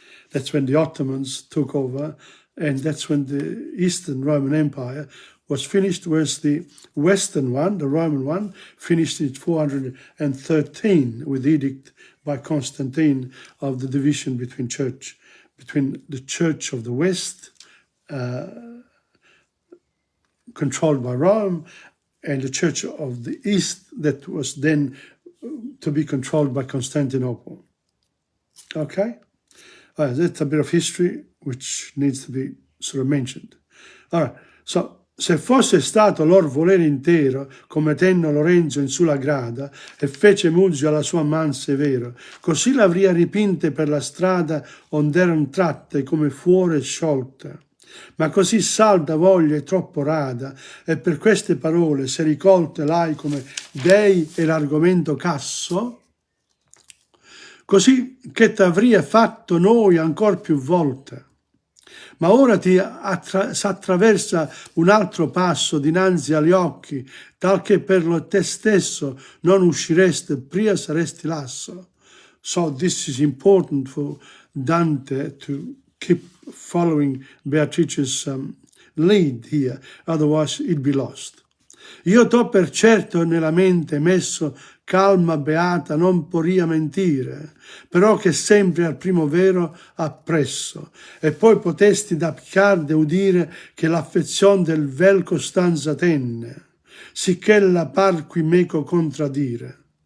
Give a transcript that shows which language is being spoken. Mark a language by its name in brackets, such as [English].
[English] That's when the Ottomans took over, and that's when the Eastern Roman Empire was finished, whereas the Western one, the Roman one, finished in 413 with the edict by Constantine of the division between the Church of the West, controlled by Rome, and the Church of the East that was then to be controlled by Constantinople. Okay? That's a bit of history which needs to be sort of mentioned. All right, so [Italian] se fosse stato lor volere intero, come tenno Lorenzo in sulla grada, e fece Muzio alla sua man severo, così l'avria ripinte per la strada ond'eran tratte come fuore sciolte. Ma così salda voglia e troppo rada, e per queste parole, se ricolte l'hai come dei e l'argomento casso, così che t'avria fatto noi ancor più volte. Ma ora s'attraversa un altro passo dinanzi agli occhi, tal che per lo te stesso non uscireste, pria saresti lasso. [English] So this is important for Dante to keep following Beatrice's lead here, otherwise he'd be lost. [Italian] Io t'ho per certo nella mente messo calma beata non poria mentire, però che sempre al primo vero appresso, e poi potesti da piccarde udire che l'affezion del vel costanza tenne, sicché la par qui meco contradire.